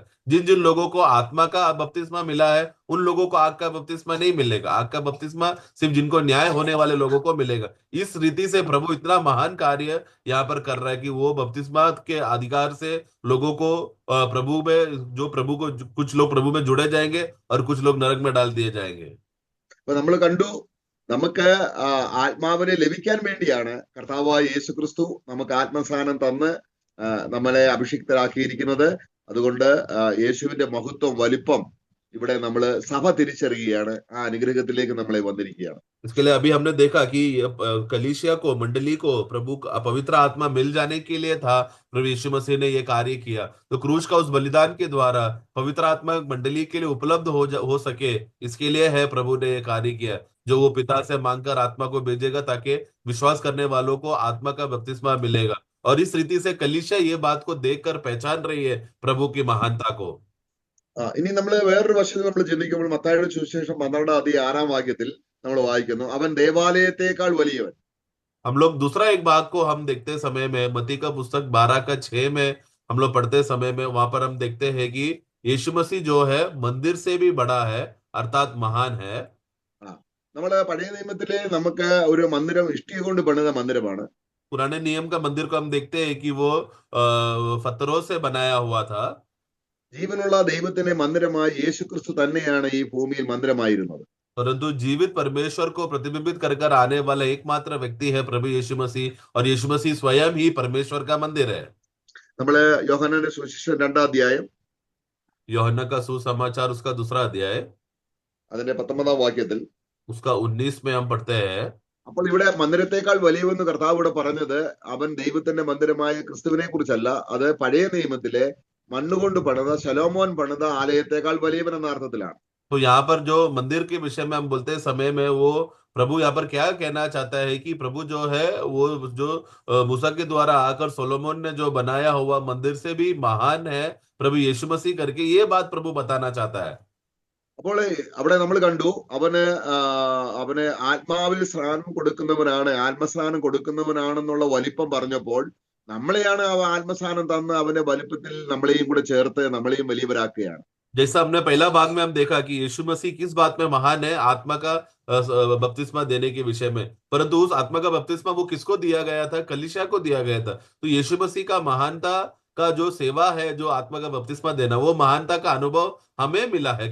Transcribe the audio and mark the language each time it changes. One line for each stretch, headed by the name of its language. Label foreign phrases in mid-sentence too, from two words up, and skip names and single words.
Hindi: जिन जिन लोगों को आत्मा का बपतिस्मा मिला है उन लोगों को आग का बपतिस्मा नहीं मिलेगा। आग का बपतिस्मा सिर्फ जिनको न्याय होने वाले लोगों को मिलेगा। इस रीति से प्रभु इतना महान कार्य यहाँ पर कर रहा है कि वो बपतिस्मा के अधिकार से लोगों को प्रभु में कुछ लोग प्रभु में जुड़े जाएंगे और कुछ लोग नरक में डाल दिए जाएंगे।
Malayalam: അപ്പൊ നമ്മൾ കണ്ടു, നമുക്ക് ആത്മാവിനെ ലഭിക്കാൻ വേണ്ടിയാണ് കർത്താവായ യേശു ക്രിസ്തു നമുക്ക് ആത്മസ്നാനം തന്ന് നമ്മളെ അഭിഷിക്തരാക്കിയിരിക്കുന്നത്. അതുകൊണ്ട് യേശുവിന്റെ മഹത്വം, വലിപ്പം ഇവിടെ നമ്മൾ സഭ തിരിച്ചറിയുകയാണ്. ആ അനുഗ്രഹത്തിലേക്ക് നമ്മളെ വന്നിരിക്കുകയാണ്.
Hindi: इसके लिए अभी हमने देखा कि कलीसिया को, मंडली को प्रभु का पवित्र आत्मा मिल जाने के लिए था प्रभु यीशु मसीह ने ये कार्य किया। तो क्रूस का उस बलिदान के द्वारा पवित्र आत्मा मंडली के लिए उपलब्ध हो सके, इसके लिए है प्रभु ने ये कार्य किया, जो वो पिता से मांगकर आत्मा को भेजेगा ताकि विश्वास करने वालों को आत्मा का बपतिस्मा मिलेगा। और इस रीति से कलीसिया ये बात को देखकर पहचान रही है प्रभु की महानता को।
Malayalam: ഇനി നമ്മൾ വേറൊരു വശത്ത് നമ്മൾ ചിന്തിക്കുമ്പോൾ മത്തായിയുടെ സുവിശേഷം 12-ാം അധ്യായം 6-ാം വാക്യത്തിൽ നമ്മൾ വായിക്കുന്നു, അവൻ ദേവാലയത്തെക്കാൾ വലിയവൻ.
Hindi: हम लोग दूसरा एक भाग को हम देखते समय में मत्ती का पुस्तक 12:6 में हम लोग पढ़ते समय में वहां पर हम देखते हैं कि यीशु मसीह जो है मंदिर से भी बड़ा है, अर्थात महान है।
Malayalam: നമ്മള് പഴയ നിയമത്തില് നമുക്ക് ഒരു മന്ദിരം ഇഷ്ടിക കൊണ്ട് പണിത മന്ദിരമാണ്.
Hindi: पुराने नियम का मंदिर को हम देखते हैं कि वो पत्थरों से बनाया हुआ था।
Malayalam: ജീവനുള്ള ദൈവത്തിന്റെ മന്ദിരമായി യേശു ക്രിസ്തു തന്നെയാണ് ഈ ഭൂമിയിൽ മന്ദിരമായിരുന്നത്.
Hindi: परंतु जीवित परमेश्वर को प्रतिबिंबित कर कर आने वाला एकमात्र व्यक्ति है प्रभु यीशु मसीह, और यीशु मसीह स्वयं ही परमेश्वर का मंदिर है।
Malayalam: നമ്മള് യോഹന്നാന്റെ സുവിശേഷം 2-ാം അധ്യായം
Hindi: യോഹन्ना का सुसमाचार उसका दूसरा अध्याय
Malayalam: അതിന്റെ 19-ാം വാക്യത്തിൽ
Hindi: उसका 19 में हम पढ़ते हैं,
Malayalam: അപ്പോൾ ഇവിടെ മന്ദിരത്തെക്കാൾ വലിയവെന്ന് കർത്താവ് ഇവിടെ പറഞ്ഞത് അവൻ ദൈവത്തിന്റെ മന്ദിരമായ ക്രിസ്തുവിനെ കുറിച്ചല്ല. അത് പഴയ നിയമത്തിലെ മണ്ണുകൊണ്ട് പണിത, ശലോമോൻ പണിത ആലയത്തെക്കാൾ വലിയവൻ എന്ന അർത്ഥത്തിലാണ്.
Hindi: तो यहाँ पर जो मंदिर के विषय में हम बोलते हैं समय में वो प्रभु यहाँ पर क्या कहना चाहता है कि प्रभु जो है वो जो मूसा के द्वारा आकर सोलोमन ने जो बनाया हुआ मंदिर से भी महान है प्रभु यीशु मसीह करके ये बात प्रभु बताना चाहता है।
Malayalam: അപ്പോൾ അവിടെ നമ്മൾ കണ്ടു, അവന് ആത്മാവിൽ സ്നാനം കൊടുക്കുന്നവനാണ്, ആത്മസ്നാനം കൊടുക്കുന്നവനാണെന്നുള്ള വലിപ്പം പറഞ്ഞപ്പോൾ നമ്മളെയാണ് ആത്മസ്നാനം തന്ന് അവന്റെ വലിപ്പത്തിൽ നമ്മളെയും കൂടെ ചേർത്ത് നമ്മളെയും വലിയവരാക്കുകയാണ്.
Hindi: जैसा हमने पहला भाग में हम देखा कि यीशु मसीह किस बात में महान है, आत्मा का बपतिस्मा देने के विषय में। परंतु उस आत्मा का बपतिस्मा वो किसको दिया गया था? कलीसिया को दिया गया था। तो यीशु मसीह का महानता का जो सेवा है, जो आत्मा का बपतिस्मा देना, वो महानता का अनुभव हमें मिला है।